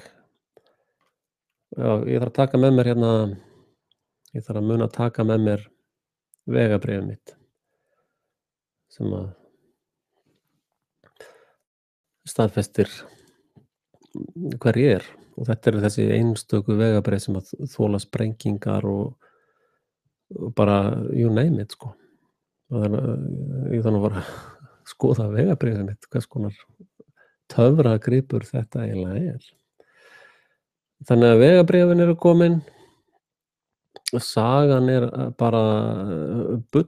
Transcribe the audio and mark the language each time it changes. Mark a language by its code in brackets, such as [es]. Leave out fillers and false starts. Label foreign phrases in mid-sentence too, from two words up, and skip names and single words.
[is] Já, ég þarf að taka með mér hérna, ég þarf að muna að taka með mér vegabréfið mitt sem að staðfestir hver ég og þetta þessi einstöku vegabréf sem að þola sprengingar og bara [en] you name it, [is] sko. Þannig að ég þarf nú bara að skoða vegabréfið mitt, hvers konar töfragripur þetta eiginlega er. Þannig að vegabréfin eru komin, sagan er bara bull.